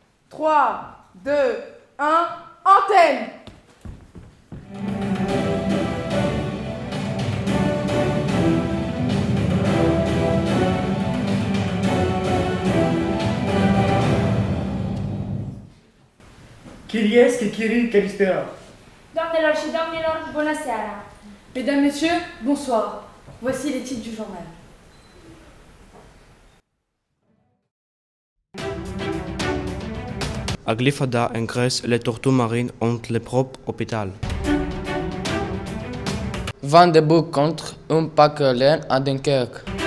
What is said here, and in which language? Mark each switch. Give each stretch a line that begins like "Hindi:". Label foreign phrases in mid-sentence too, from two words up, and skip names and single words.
French: 3, 2, 1, antenne! Kyriesc et Kyrie Kalispera.
Romanian: Doamnelor și domnilor, bună seara!
French: Mesdames, Messieurs, bonsoir. Voici les titres du journal. À Glyfada, en Grèce, les tortues marines ont le propre hôpital. Vent debout contre un paquelin à Dunkerque.